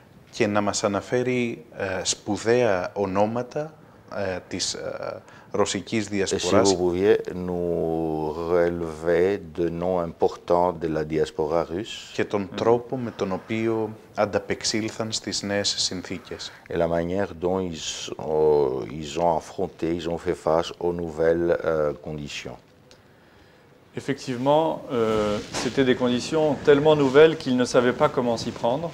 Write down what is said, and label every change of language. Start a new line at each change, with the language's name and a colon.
Greek: Και να μας αναφέρει σπουδαία ονόματα της ρωσικής
French: Et si
Greek: διασποράς.
French: vous pouviez nous relever de noms importants de la diaspora russe.
Greek: Και τον τρόπο με τον οποίο ανταπεξήλθαν στις νέες συνθήκες.
French: Et la manière dont ils ont affronté, ils ont fait face aux nouvelles conditions. Effectivement, c'était des conditions tellement nouvelles qu'ils ne savaient pas comment s'y prendre.